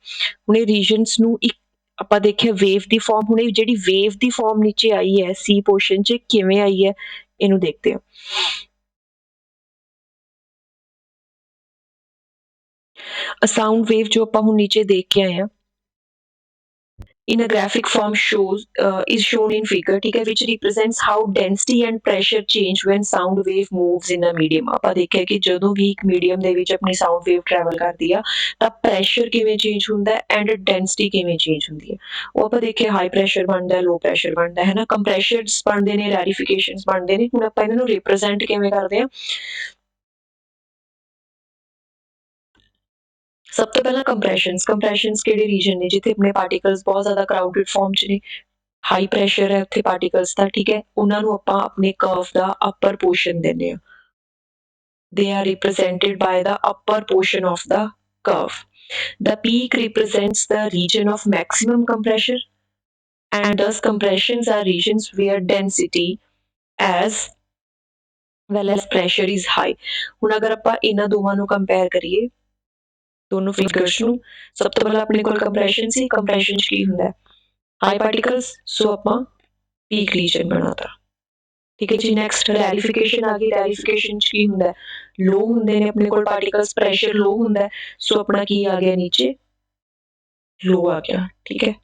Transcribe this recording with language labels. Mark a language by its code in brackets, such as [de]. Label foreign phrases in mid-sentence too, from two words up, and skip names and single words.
[pa] ਹੁਣ ਇਹ ਰੀਜਨਸ ਨੂੰ ਇੱਕ ਆਪਾਂ ਦੇਖਿਆ ਵੇਵ ਦੀ ਫਾਰਮ, ਹੁਣ ਇਹ ਜਿਹੜੀ ਵੇਵ ਦੀ ਫਾਰਮ ਨੀਚੇ ਆਈ ਹੈ ਸੀ ਪੋਰਸ਼ਨ 'ਚ, ਕਿਵੇਂ ਆਈ ਹੈ ਇਹਨੂੰ ਦੇਖਦੇ ਹਾਂ। [en] sound wave [pa] ਜੋ ਆਪਾਂ ਹੁਣ ਨੀਚੇ ਦੇਖ ਕੇ ਆਏ ਹਾਂ, [en] in a graphic form is shown in figure, [hi] ठीक है, [en] which represents how density and pressure change when sound wave moves in a medium। [pa] ਆਪਾਂ ਦੇਖਿਆ ਕਿ ਜਦੋਂ ਵੀ ਇੱਕ ਮੀਡੀਅਮ ਦੇ ਵਿੱਚ ਆਪਣੀ [en] sound wave travel [pa] ਕਰਦੀ ਆ ਤਾਂ ਪ੍ਰੈਸ਼ਰ ਕਿਵੇਂ ਚੇਂਜ ਹੁੰਦਾ ਹੈ [en] and density [pa] ਕਿਵੇਂ ਚੇਂਜ ਹੁੰਦੀ ਹੈ। ਉਹ ਆਪਾਂ ਦੇਖਿਆ [en] high pressure [pa] ਬਣਦਾ, [en] low pressure [pa] ਬਣਦਾ ਹੈ ਨਾ, ਕੰਪਰੈਸ਼ਰਸ ਬਣਦੇ ਨੇ, ਰੈਰੀਫਿਕੇਸ਼ਨਸ ਬਣਦੇ ਨੇ। ਹੁਣ ਆਪਾਂ ਇਹਨਾਂ ਨੂੰ ਰਿਪਰੈਜ਼ੈਂਟ ਕਿਵੇਂ ਕਰਦੇ ਹਾਂ। ਸਭ ਤੋਂ ਪਹਿਲਾਂ ਕੰਪਰੈਸ਼ਨਸ ਕਿਹੜੇ ਰੀਜਨ ਨੇ ਜਿੱਥੇ ਆਪਣੇ ਪਾਰਟੀਕਲਸ ਬਹੁਤ ਜ਼ਿਆਦਾ [en] crowded form [pa] 'ਚ ਨੇ, [en] high pressure [pa] ਹੈ ਉੱਥੇ ਪਾਰਟੀਕਲਸ ਦਾ, ਠੀਕ ਹੈ, ਉਹਨਾਂ ਨੂੰ ਆਪਾਂ ਆਪਣੇ ਕਰਵ ਦਾ [en] upper portion [pa] ਦਿੰਦੇ ਹਾਂ। [en] They are represented by the upper portion of the curve. The peak represents the region of maximum compression, and thus compressions are regions where density as well as pressure is high। [pa] ਹੁਣ ਅਗਰ ਆਪਾਂ ਇਹਨਾਂ ਦੋਵਾਂ ਨੂੰ ਕੰਪੇਅਰ ਕਰੀਏ, ਦੋਨੋਂ ਫਿਗਰਸ ਨੂੰ, ਸਭ ਤੋਂ ਪਹਿਲਾਂ ਆਪਣੇ ਕੋਲ ਕੰਪਰੈਸ਼ਨ ਸੀ। ਕੰਪਰੈਸ਼ਨ 'ਚ ਕੀ ਹੁੰਦਾ ਹੈ, [en] high particles, [pa] ਸੋ ਆਪਾਂ [en] peak region [pa] ਬਣਾਤਾ, ਠੀਕ ਹੈ ਜੀ। [en] next rarefaction [pa] ਆ ਗਈ। ਰੈਰੀਫਿਕੇਸ਼ਨ 'ਚ ਕੀ ਹੁੰਦਾ, ਲੋ ਹੁੰਦੇ ਨੇ ਆਪਣੇ ਕੋਲ ਪਾਰਟੀਕਲਸ, [en] pressure low [pa] ਹੁੰਦਾ, ਸੋ ਆਪਣਾ ਕੀ ਆ ਗਿਆ ਨੀਚੇ, ਲੋ ਆ ਗਿਆ, ਠੀਕ ਹੈ।